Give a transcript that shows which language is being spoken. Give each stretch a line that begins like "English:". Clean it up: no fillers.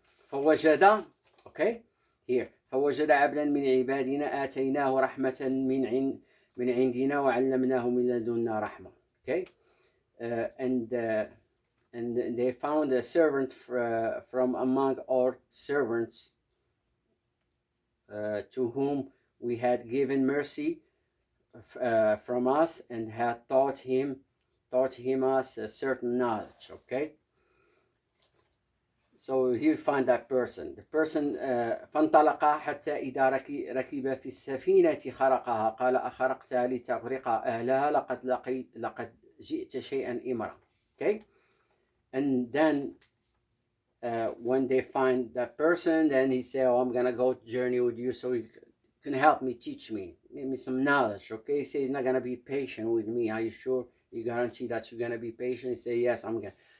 English: فوجد, okay, here
Arabic: فوجد عبدا من عبادنا آتيناه رحمة من عندنا وعلمناه من لدنا رحمة,
English: okay, and they found a servant from among our servants to whom we had given mercy from us and had taught him us a certain knowledge, okay. So he find that person. The person
Arabic: فانطلق حتى إذا ركب في السفينة خرقها قال أخرقتها لتغرق أهلها لقد جئت شيئا إمرا.
English: Okay, and then when they find that person, then he say, "Oh, I'm gonna go journey with you, so you can help me, teach me, give me some knowledge." Okay, he say he's not gonna be patient with me. Are you sure? You guarantee that you're gonna be patient? He say, "Yes, I'm gonna."